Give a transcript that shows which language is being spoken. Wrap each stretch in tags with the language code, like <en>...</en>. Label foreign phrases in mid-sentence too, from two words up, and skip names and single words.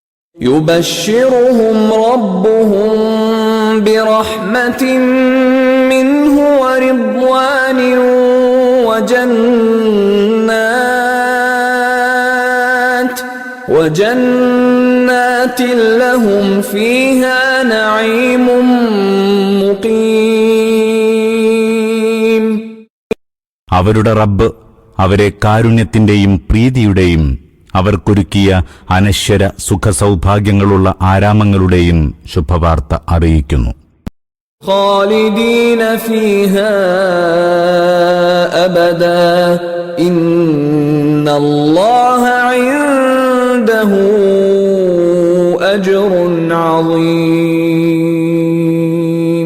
<ar>يبشرهم ربهم برحمة منه ورضوان وجنات لهم فيها نعيم مقيم.</ar> <ml>അവരുടെ റബ്ബ് അവരെ കാരുണ്യത്തിന്റെയും പ്രീതിയുടെയും അവർക്കൊരുക്കിയ അനശ്വര സുഖസൗഭാഗ്യങ്ങളുള്ള ആരാമങ്ങളുടെയും ശുഭവാർത്ത അറിയിക്കുന്നു.</ml> <ar>خالدين فيها أبدا إن الله عنده أجر عظيم.</ar>